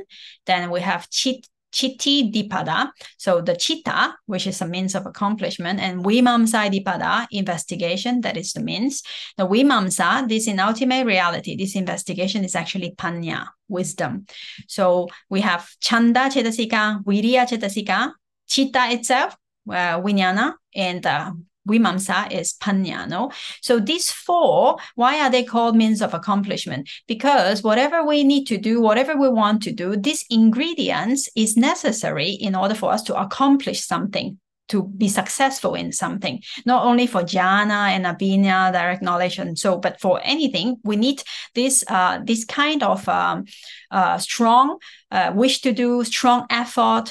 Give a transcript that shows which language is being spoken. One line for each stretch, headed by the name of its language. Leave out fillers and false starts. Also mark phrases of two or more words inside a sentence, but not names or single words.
English: Then we have
Pali: chitti dipada,
English: so the chitta, which is a means of accomplishment, and
Pali: vimamsa dipada,
English: investigation, that is the means. The vimamsa, this in ultimate reality, this investigation is actually panya, wisdom. So we have
Pali: chanda cetasika, viriya cetasika, chitta
English: itself, vijnana, and vimamsa is panya, no? So these 4, why are they called means of accomplishment? Because whatever we need to do, whatever we want to do, these ingredients is necessary in order for us to accomplish something, to be successful in something, not only for jhana and abhiññā, direct knowledge, and so, but for anything, we need this kind of strong wish to do, strong effort.